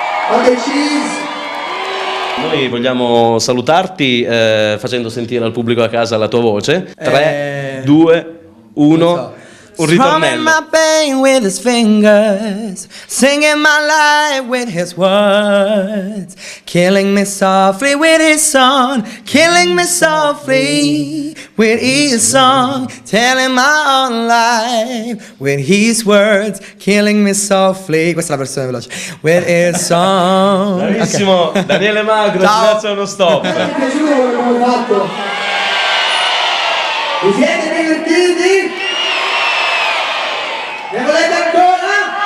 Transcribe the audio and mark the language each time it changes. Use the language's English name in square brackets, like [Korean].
[English] Ok, cheese. [Italian] Noi vogliamo salutarti facendo sentire al pubblico a casa la tua voce. 3, 2, 1, un [English] Strumming [Italian] ritornello. [English] my pain with his fingers, singing my life with his words, killing me softly with his song, killing me softly with his song, telling my own life with his words, killing me softly. [Italian] Questa è la versione veloce. [English] With his song. [Italian] Bravissimo, Daniele Magro, Ciao. Generazione Non Stop. Mi è piaciuto quello che abbiamo fatto? Vi siete divertiti? Ne volete ancora?